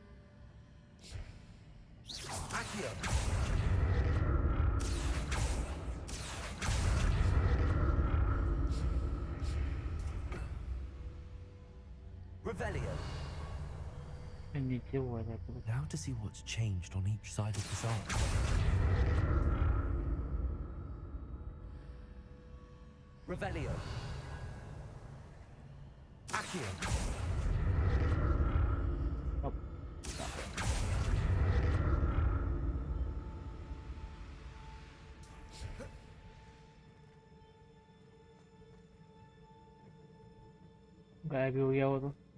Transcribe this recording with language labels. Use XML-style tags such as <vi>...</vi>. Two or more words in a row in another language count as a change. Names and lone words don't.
<la>Accio. Revelio.</la> <hi>नीचे हुआ है तो.</hi> <en>Now to see what's changed on each side of this arc.</en> <la>Revelio. Accio.</la> <hi>गायब हो गया वो तो.</hi>